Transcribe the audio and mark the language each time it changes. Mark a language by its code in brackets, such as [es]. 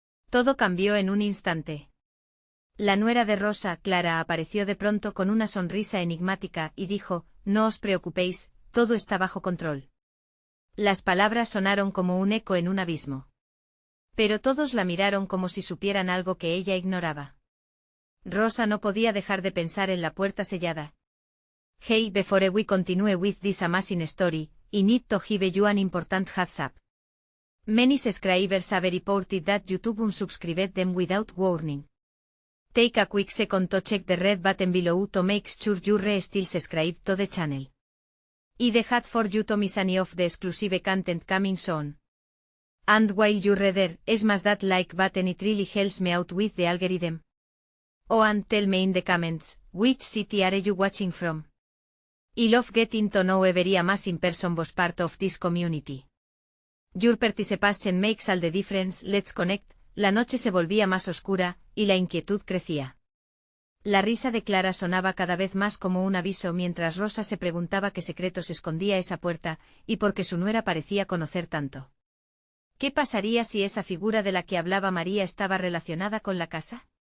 [es] Todo cambió en un instante. La nuera de Rosa, Clara, apareció de pronto con una sonrisa enigmática y dijo: «No os preocupéis, todo está bajo control». Las palabras sonaron como un eco en un abismo. Pero todos la miraron como si supieran algo que ella ignoraba. Rosa no podía dejar de pensar en la puerta sellada. [en] «Hey, before we continue with this amazing story, I need to give you an important heads up. Many subscribers have reported that YouTube unsubscribed them without warning. Take a quick second to check the red button below to make sure you're still subscribed to the channel. I'd hate for you to miss any of the exclusive content coming soon. And while you're there, smash that like button, it really helps me out with the algorithm. Oh, and tell me in the comments, which city are you watching from? I love getting to know every amazing person was part of this community. Your participation makes all the difference, let's connect». [es] La noche se volvía más oscura, y la inquietud crecía. La risa de Clara sonaba cada vez más como un aviso mientras Rosa se preguntaba qué secretos escondía esa puerta, y por qué su nuera parecía conocer tanto. ¿Qué pasaría si esa figura de la que hablaba María estaba relacionada con la casa?